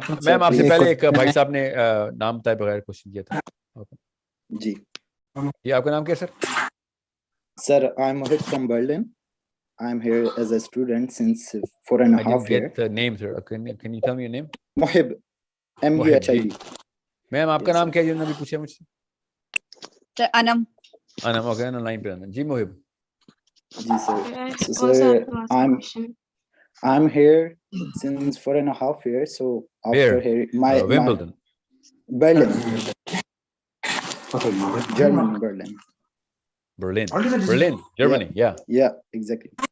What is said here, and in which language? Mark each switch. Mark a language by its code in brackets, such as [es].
[hi] Ma'am आपसे पहले एक भाई साहब ने नाम तय बगैर क्वेश्चन किया था. जी. ये आपका नाम क्या है sir? [en] Sir, I'm Mohit from Berlin. I'm here as a student since 4.5 years. I didn't get the name, sir. Can you tell me your name? Mohib, M-U-H-I-B. [hi] Ma'am आपका नाम क्या है जिन्होंने अभी पूछा मुझसे? अनम. अनम, okay, ना लाइन पे आना. जी मोहिब. जी sir. [en] So sir, I'm here since 4.5 years. So after here, Wimbledon. Berlin. Germany, Berlin. Berlin, Germany. Yeah, exactly.